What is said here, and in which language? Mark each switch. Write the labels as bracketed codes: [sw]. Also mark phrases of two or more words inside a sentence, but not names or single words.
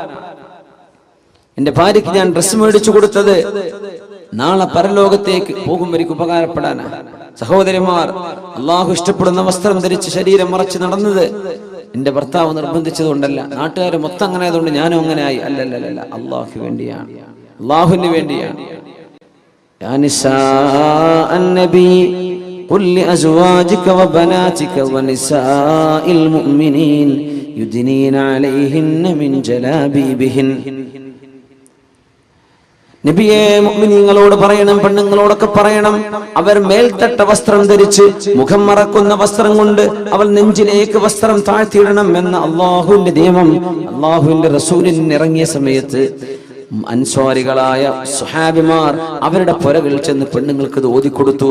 [ml] എന്റെ ഭാര്യയ്ക്ക് ഞാൻ ഡ്രസ്സ് മേടിച്ചു കൊടുത്തത് നാളെ പരലോകത്തേക്ക് പോകുമ്പോഴേക്ക് ഉപകാരപ്പെടാനാണ്. സഹോദരിമാർ, അള്ളാഹു ഇഷ്ടപ്പെടുന്ന വസ്ത്രം ധരിച്ച് ശരീരം മറച്ച് നടന്നത് എന്റെ ഭർത്താവ് നിർബന്ധിച്ചത് കൊണ്ടല്ല, നാട്ടുകാർ മൊത്തം അങ്ങനെ ആയതുകൊണ്ട് ഞാനും അങ്ങനെ ആയി. അല്ലല്ല, അള്ളാഹു വേണ്ടിയാണ്, അള്ളാഹുവിന് വേണ്ടിയാണ്. [ar] يا نساء النبي قل لأزواجك وبناتك ونساء المؤمنين يدنين عليهن من جلابيبهن. [ml] നബിയെ, മുഅ്മിനീങ്ങളോട് പറയണം, പെണ്ണുങ്ങളോടൊക്കെ പറയണം, അവർ മേൽത്തട്ട വസ്ത്രം ധരിച്ച് മുഖം മറക്കുന്ന വസ്ത്രം കൊണ്ട് അവൾ നെഞ്ചിലേക്ക് വസ്ത്രം താഴ്ത്തിയിടണം എന്ന അള്ളാഹുവിന്റെ നിയമം അള്ളാഹുവിന്റെ റസൂലിന് ഇറങ്ങിയ സമയത്ത് അൻസ്വാരികളായ സുഹാബിമാർ അവരുടെ പുരകൾ ചെന്ന് പെണ്ണുങ്ങൾക്ക് ഇത് ഓതിക്കൊടുത്തു.